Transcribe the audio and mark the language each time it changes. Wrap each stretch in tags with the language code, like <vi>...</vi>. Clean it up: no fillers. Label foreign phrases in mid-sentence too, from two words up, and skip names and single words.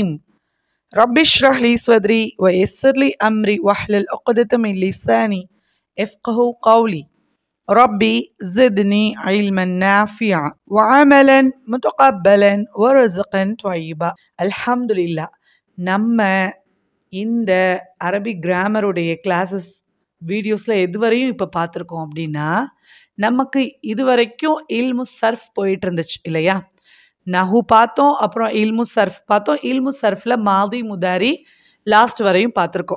<ar>رب اشرح لي صدري ويسر لي أمري واحلل عقدة من لساني يفقهوا قولي. ربي زدني علما نافعا وعملا متقبلا ورزقا طيبا. الحمد لله.</ar> <ta>நம்ம இந்த</ta> <en>Arabic grammar classes videos</en> <ta>எதுவரையும் இப்போ பார்த்துருக்கோம் அப்படின்னா, நமக்கு இதுவரைக்கும்</ta> <ar>علم صرف</ar> <ta>போயிட்டு இருந்துச்சு இல்லையா? நஹு பார்த்தோம், அப்புறம் இல்மு சர்ஃப் பார்த்தோம்.</ta> <ar>علم صرف ماضي مضارع</ar> <ta>லாஸ்ட் வரையும் பார்த்துருக்கோம்.</ta>